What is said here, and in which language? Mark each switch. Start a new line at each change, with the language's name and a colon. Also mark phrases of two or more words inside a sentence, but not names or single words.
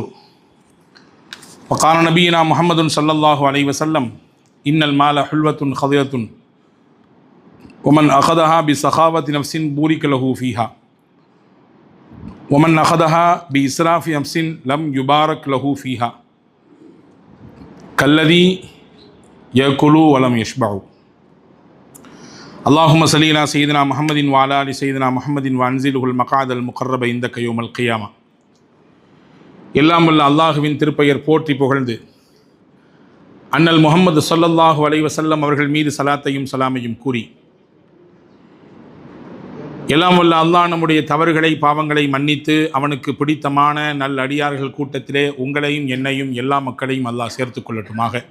Arabic: وقال نبينا محمد صلى الله عليه وسلم إن المال حلوة خضرة ومن أخذها بسخاوة نفس بورك له فيها ومن أخذها بإسراف نفس لم يبارك له فيها كالذي يأكل ولم يشبع. اللهم صل على سيدنا محمد وعلى آل سيدنا محمد وأنزله المقعد المقرب عندك يوم القيامة.
Tamil: எல்லாம் வல்ல அல்லாஹுவின் திருப்பெயர் போற்றி புகழ்ந்து அண்ணல் முஹம்மது
Arabic: صلى الله عليه وسلم
Tamil: அவர்கள் மீது சலாத்தையும் சலாமையும் கூறி, எல்லாம் வல்ல அல்லாஹ் நம்முடைய தவறுகளை பாவங்களை மன்னித்து அவனுக்கு பிடித்தமான நல்ல அடியார்கள் கூட்டத்திலே உங்களையும் என்னையும் எல்லா மக்களையும் அல்லாஹ் சேர்த்து கொள்ளட்டுமாக.